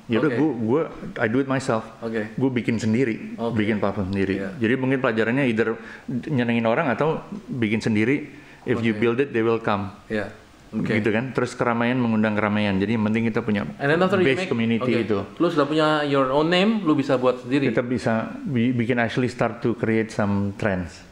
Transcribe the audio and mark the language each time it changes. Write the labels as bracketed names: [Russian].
[Indonesian] Ya udah gue [English] I do it myself. Oke. [Indonesian] Gue bikin sendiri, bikin platform sendiri. Iya. Jadi mungkin pelajarannya [English] either [Indonesian] nyenengin orang atau bikin sendiri. [English] If you build it, they will come. Iya. Oke. [Indonesian] Gitu kan. Terus keramaian mengundang keramaian. Jadi yang penting kita punya [English] And then after you [Indonesian] base community itu. Lu sudah punya [English] your own name, [Indonesian] lu bisa buat sendiri. Kita bisa bikin [English] actually start to create some trends.